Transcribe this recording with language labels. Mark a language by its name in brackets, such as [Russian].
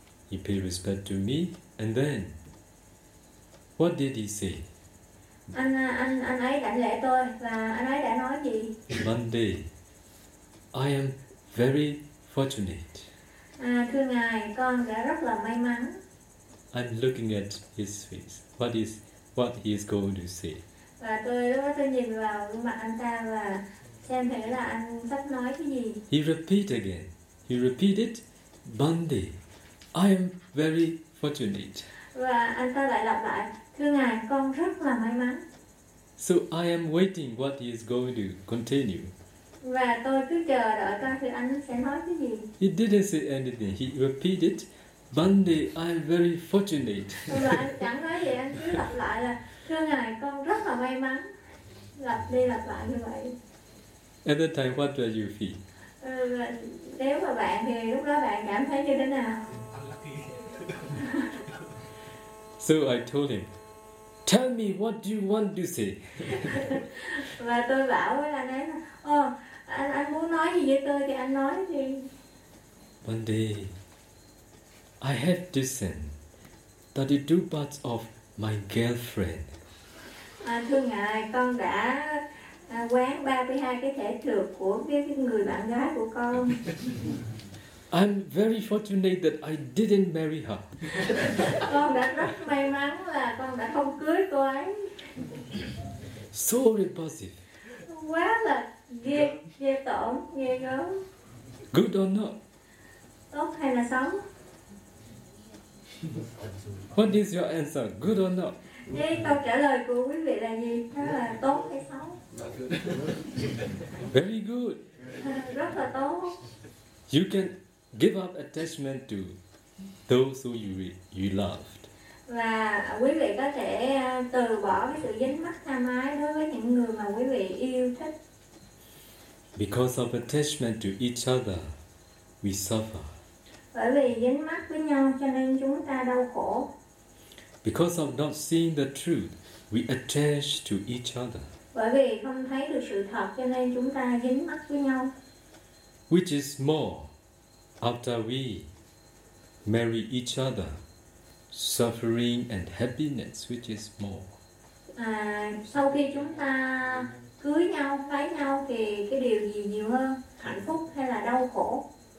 [English] He paid respect to me, and then what did he say? [Vietnamese] Anh ấy đảnh lễ tôi và anh ấy đã nói gì? [English] Monday, I am very fortunate. [Vietnamese] À, thưa ngài, con đã rất là may mắn. [English] I'm looking at his face. What he is going to say? [Vietnamese] Và tôi nhìn vào gương mặt anh ta và xem thử là anh sắp nói cái gì. [English] He repeat again. He repeated, Bande, I am very fortunate. [Vietnamese] Và anh ta lại lặp lại, thưa ngài, con rất là may mắn. [English] So I am waiting what he is going to continue. [Vietnamese] Và tôi cứ chờ đợi coi thì anh sẽ nói cái gì. [English] He didn't say anything. He repeated, Bande, I am very fortunate. [Vietnamese] Và anh chẳng nói gì, anh cứ lặp lại là, thưa ngài, con rất là may mắn. Lặp đi lặp lại như vậy. [English] At that time, what do you feel? [Vietnamese] Nếu mà bạn thì lúc đó bạn cảm thấy như thế nào? [English] So I told him, tell me what you want to say. [Vietnamese] Và tôi bảo với anh ấy là, anh muốn nói gì với tôi thì anh nói đi. [English] One day, I had to send 32 parts of my girlfriend. [Vietnamese] Thưa ngài, con đã quán 32 cái thể thược của cái người bạn gái của con. [English] I'm very fortunate that I didn't marry her. [Vietnamese] Con đã rất may mắn là con đã không cưới cô ấy. [English] So repulsive. [Vietnamese] Quá là ghê tởm, ghê gớm. [English] Good or not? [Vietnamese] Tốt hay là xấu? [English] What is your answer? Good or not? [Vietnamese] Thế câu trả lời của quý vị là gì? Đó là tốt hay xấu? [English] Very good. [Vietnamese] Rất là tốt. [English] You can give up attachment to those who you loved. [Vietnamese] Và quý vị có thể từ bỏ cái sự dính mắc tham ái đối với những người mà quý vị yêu thích. [English] Because of attachment to each other, we suffer. [Vietnamese] Bởi vì dính mắc với nhau cho nên chúng ta đau khổ. [English] Because of not seeing the truth, we attach to each other. [Vietnamese] Bởi vì không thấy được sự thật cho nên chúng ta dính mắc với nhau. [English] Which is more? After we marry each other, suffering and happiness, which is more? [Vietnamese] Sau khi chúng ta cưới nhau, lấy nhau thì cái điều gì nhiều hơn, hạnh phúc hay là đau khổ?